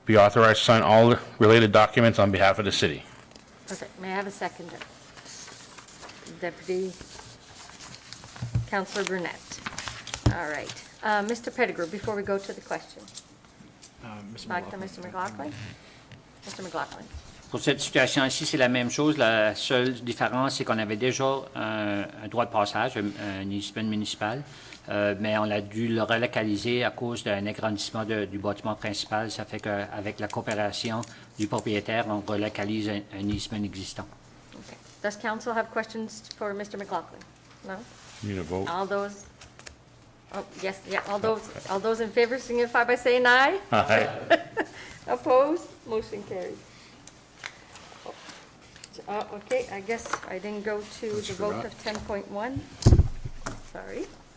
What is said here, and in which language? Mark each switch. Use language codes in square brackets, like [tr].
[en] be authorized to sign all related documents on behalf of the city. Perfect. May I have a seconder? Deputy Councillor Brunette. All right. Mr. Pettigrew, before we go to the question. Back to Mr. McLaughlin. Mr. McLaughlin. [fr] Pour cette situation-ci, c'est la même chose. La seule différence, c'est qu'on avait déjà un droit de passage, un easement municipal, mais on a dû le relocaliser à cause d'un agrandissement du bâtiment principal. Ça fait qu'avec la coopération du propriétaire, on relocalise un easement existant. [en] Okay. Does council have questions for Mr. McLaughlin? No? Need a vote? All those, oh, yes, yeah, all those in favor signify by saying aye. Aye. Opposed? Motion carried. Okay, I guess I didn't go to the vote of 10.1. Sorry.